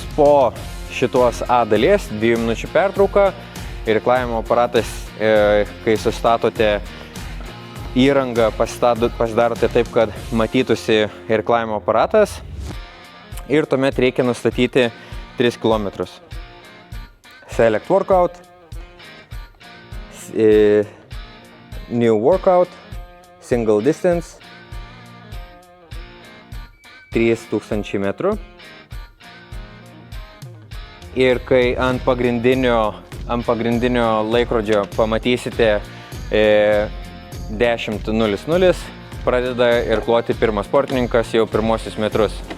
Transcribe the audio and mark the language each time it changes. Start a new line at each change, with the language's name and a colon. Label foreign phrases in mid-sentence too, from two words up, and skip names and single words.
Lithuanian: Po šitos A dalies 2 minučių pertrauka, irklavimo aparatas, kai susistatote įrangą, pasidarote taip, kad matytųsi irklavimo aparatas ir tuomet reikia nustatyti 3 km.
English: Select workout, new workout, single distance, 3000 metrų.
Lithuanian: Ir kai ant pagrindinio laikrodžio pamatysite 10:00, pradeda irkluoti pirmas sportininkas jau pirmosius metrus.